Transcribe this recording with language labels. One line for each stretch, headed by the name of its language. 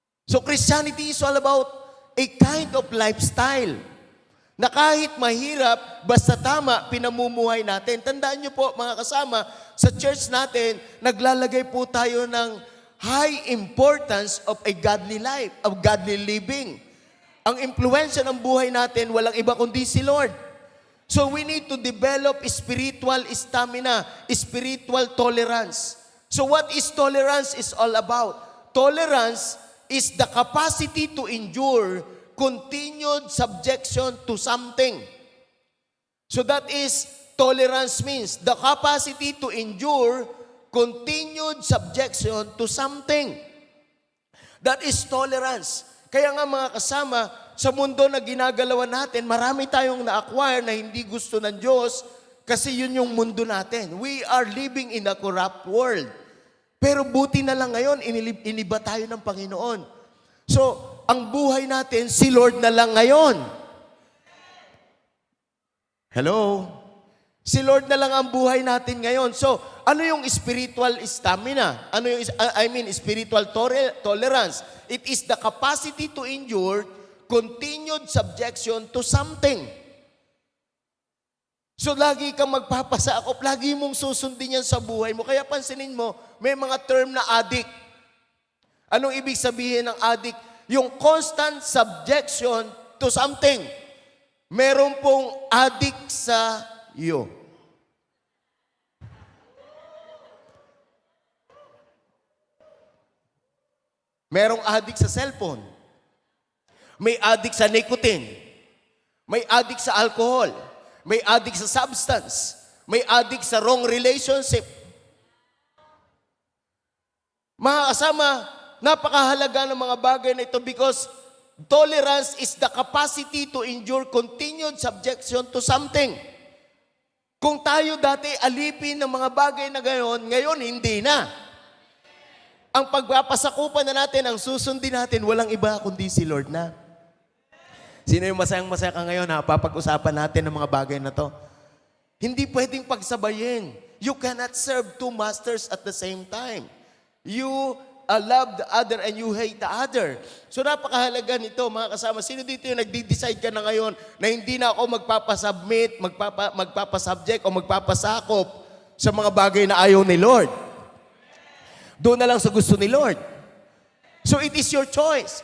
English: So Christianity is all about a kind of lifestyle
Filipino: na kahit mahirap, basta tama, pinamumuhay natin. Tandaan niyo po, mga kasama, sa church natin, naglalagay po tayo ng
English: high importance of a godly life, of godly living.
Filipino: Ang impluensya ng buhay natin, walang iba kundi si Lord.
English: So we need to develop spiritual stamina, spiritual tolerance. So what is tolerance is all about? Tolerance is the capacity to endure continued subjection to something. So that is, tolerance means the capacity to endure continued subjection to something. That is tolerance.
Filipino: Kaya nga mga kasama, sa mundo na ginagalawan natin, marami tayong na-acquire na hindi gusto ng Diyos kasi yun yung mundo natin.
English: We are living in a corrupt world.
Filipino: Pero buti na lang ngayon, iniba tayo ng Panginoon. So, ang buhay natin, si Lord na lang ngayon. Hello? Si Lord na lang ang buhay natin ngayon. So, ano yung spiritual stamina? Ano yung, spiritual tolerance?
English: It is the capacity to endure continued subjection to something.
Filipino: So, lagi kang magpapasakop, lagi mong susundin yan sa buhay mo. Kaya pansinin mo, may mga term na addict. Anong ibig sabihin ng addict?
English: Yung constant subjection to something.
Filipino: Meron pong addict sa iyo. Merong addict sa cellphone. May addict sa nicotine. May addict sa alcohol. May addict sa substance. May addict sa wrong relationship. Mga kasama, napakahalaga ng mga bagay na ito
English: because tolerance is the capacity to endure continued subjection to something.
Filipino: Kung tayo dati alipin ng mga bagay na ngayon hindi na. Ang pagpapasakupan na natin, ang susundin natin, walang iba kundi si Lord na. Sino yung masayang-masaya ka ngayon na papag-usapan natin ng mga bagay na to? Hindi pwedeng pagsabayin.
English: You cannot serve two masters at the same time. You love the other and you hate the other.
Filipino: So napakahalaga nito, mga kasama. Sino dito yung nagdi-decide ka na ngayon na hindi na ako magpapasubmit, magpapasubject o magpapasakop sa mga bagay na ayaw ni Lord? Doon na lang sa gusto ni Lord.
English: So it is your choice.